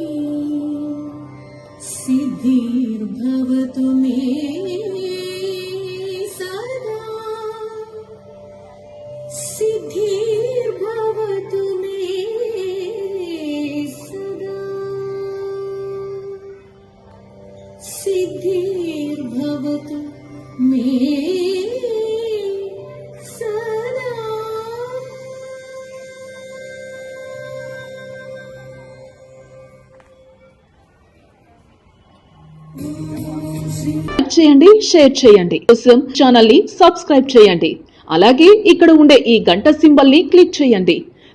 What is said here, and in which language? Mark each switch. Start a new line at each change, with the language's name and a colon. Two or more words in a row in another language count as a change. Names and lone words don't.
Sanskrit: सिद्धिर्भवतु मे सदा सिद्धिर्भवतु मे सदा सिद्धिर्भवतु मे सदा.
Telugu: చేయండి, షేర్ చేయండి. కోసం ఛానల్ ని సబ్స్క్రైబ్ చేయండి. అలాగే ఇక్కడ ఉండే ఈ గంట సింబల్ ని క్లిక్ చేయండి.